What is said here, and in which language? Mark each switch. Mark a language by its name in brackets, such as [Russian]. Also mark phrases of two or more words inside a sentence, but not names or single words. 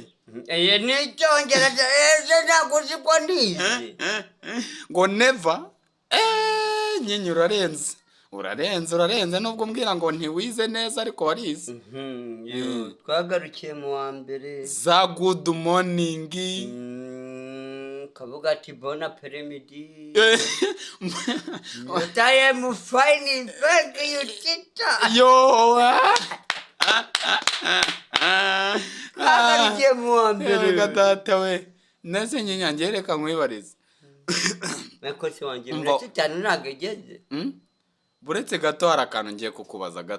[Kinyarwanda] n'icyongereza ntabwo uzi ko ndizi. ngo neva. nyine urarenze nubwo mbwira ngo ntiwize neza ariko warize. twagarukiye mu wa mbere. za [English] good morning. [Kinyarwanda] kavuga ati [French] bon après-midi. [English] I am fine, thank you tita. [Kinyarwanda] yo twagarukiye mu wa mbere. gatata we nese nyange reka nkwibarize. Mekosi wanjye muretse cyane ntabwo igeze. buretse gato hari akantu ngiye kukubaza gato.